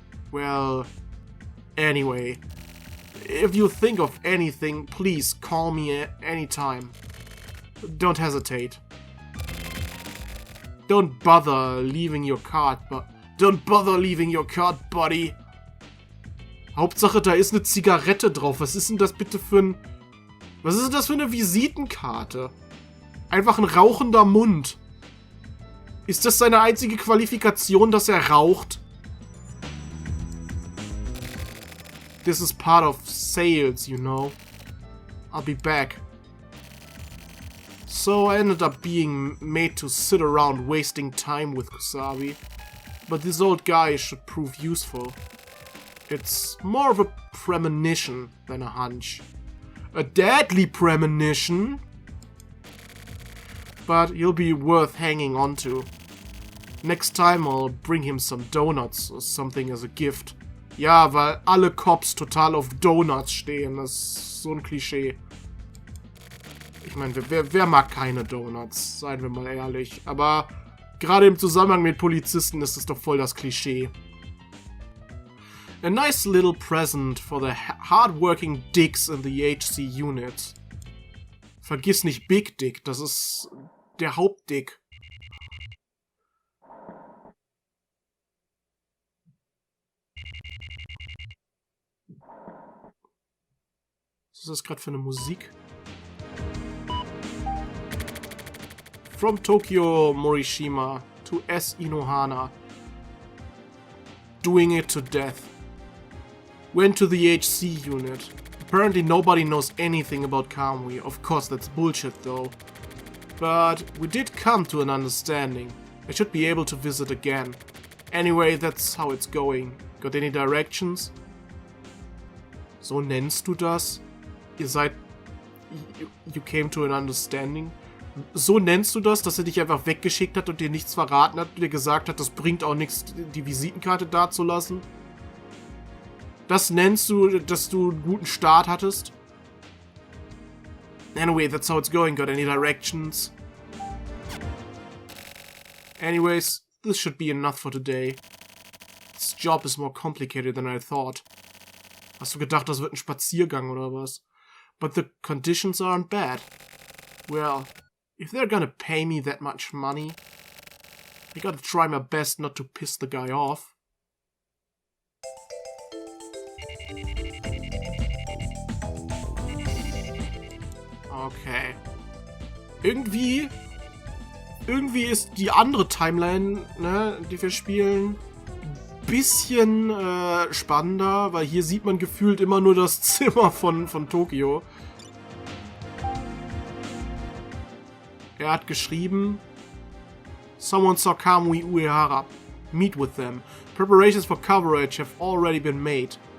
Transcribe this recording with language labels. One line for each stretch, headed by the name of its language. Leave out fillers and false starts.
English: Well, anyway. If you think of anything, please call me at any time. Don't hesitate. Don't bother leaving your card, buddy.
German: Hauptsache, da ist eine Zigarette drauf. Was ist denn das bitte für ein... Was ist denn das für eine Visitenkarte? Einfach ein rauchender Mund. Ist das seine einzige Qualifikation, dass er raucht?
English: This is part of sales, you know. I'll be back. So I ended up being made to sit around wasting time with Kusabi. But this old guy should prove useful. It's more of a premonition than a hunch. A deadly premonition? But he'll be worth hanging on to. Next time I'll bring him some donuts or something as a gift.
German: Ja, weil alle Cops total auf Donuts stehen. Das ist so ein Klischee. Ich meine, wer mag keine Donuts? Seien wir mal ehrlich. Aber gerade im Zusammenhang mit Polizisten ist es doch voll das Klischee.
English: A nice little present for the hardworking dicks in the HC unit.
German: Vergiss nicht Big Dick, das ist der Hauptdick. Was ist das gerade für eine Musik?
English: From Tokyo Morishima to S. Inohana. Doing it to death. Went to the HC unit. Apparently nobody knows anything about Kamui. Of course that's bullshit though. But we did come to an understanding. I should be able to visit again. Anyway, that's how it's going. Got any directions?
German: So nennst du das? Ihr seid...
English: You came to an understanding?
German: So nennst du das, dass er dich einfach weggeschickt hat und dir nichts verraten hat und dir gesagt hat, das bringt auch nichts, die Visitenkarte dazulassen? Das nennst du, dass du einen guten Start hattest?
English: Anyway, that's how it's going. Got any directions? Anyways, this should be enough for today. This job is more complicated than I thought.
German: Hast du gedacht, das wird ein Spaziergang oder was?
English: But the conditions aren't bad. Well, if they're gonna pay me that much money, I gotta try my best not to piss the guy off. Okay.
German: Irgendwie ist die andere Timeline, ne, die wir spielen, ein bisschen spannender, weil hier sieht man gefühlt immer nur das Zimmer von Tokio. Er hat geschrieben:
English: Someone saw Kamui Uehara. Meet with them. Preparations for coverage have already been made.